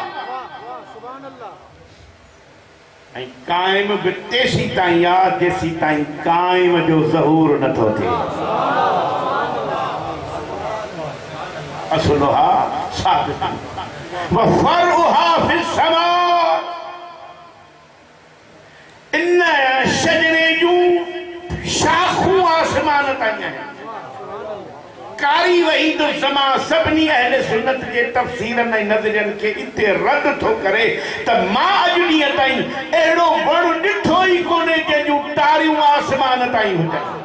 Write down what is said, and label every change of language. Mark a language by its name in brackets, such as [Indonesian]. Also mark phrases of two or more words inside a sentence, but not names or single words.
[Sindhi] ऐं काइम बि तेसी ताईं आहे जेसी ताईं काइम जो ज़हूर नथो थिए। [Arabic] أصلها ثابت و فرعها في السماء, [Sindhi] इन शजरे जूं शाखूं आसमान ताईं आहिनि। कारी वहीदुज़्ज़मा सभिनी अहले सुन्नत जे तफ़सीरनि ऐं नज़रियनि खे इते रद्द थो करे त मां अॼु ॾींहं ताईं अहिड़ो वणु ॾिठो ई कोन्हे जंहिंजूं टारियूं आसमान ताईं हुजनि।